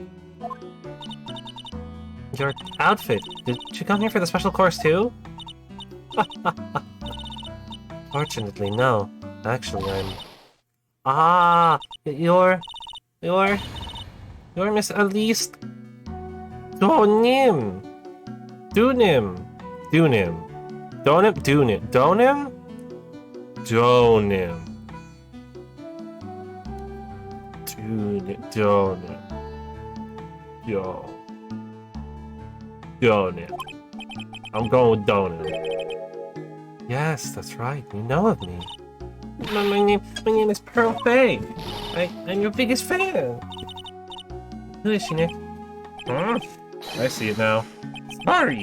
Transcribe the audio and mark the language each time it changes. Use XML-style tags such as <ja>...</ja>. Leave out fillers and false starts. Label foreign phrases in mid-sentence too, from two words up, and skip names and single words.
<en>Your outfit. Did you come here for the special course too? Fortunately, no. Actually, I'm... Ah! You're Miss Elise... Donim! Donim! Donim! Donim? Donim? Donim? Donim. Donim. Yo. Donim. I'm going with Donim. Yes, that's right. You know of me. My name is Pearl Faye. I'm your biggest fan. Who is she, Nick? Huh? I see it now. Sorry.</en>